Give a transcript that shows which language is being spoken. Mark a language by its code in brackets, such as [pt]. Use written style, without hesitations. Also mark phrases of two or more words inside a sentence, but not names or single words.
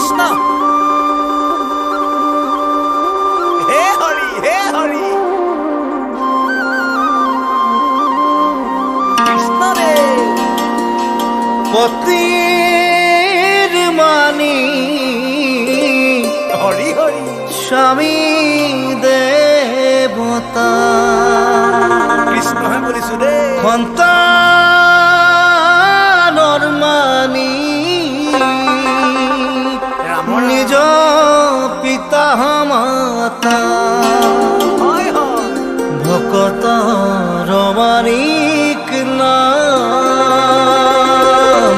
[as] হে হরি হে হরি কৃষ্ণ রে পতির মানি হরি হরি স্বামী দেবতা কৃষ্ণ হে বলিছো রে সন্তানৰ মানি ৰাম নিজ পিতা মাতা হয় হয় ভকতৰ মানিক নাম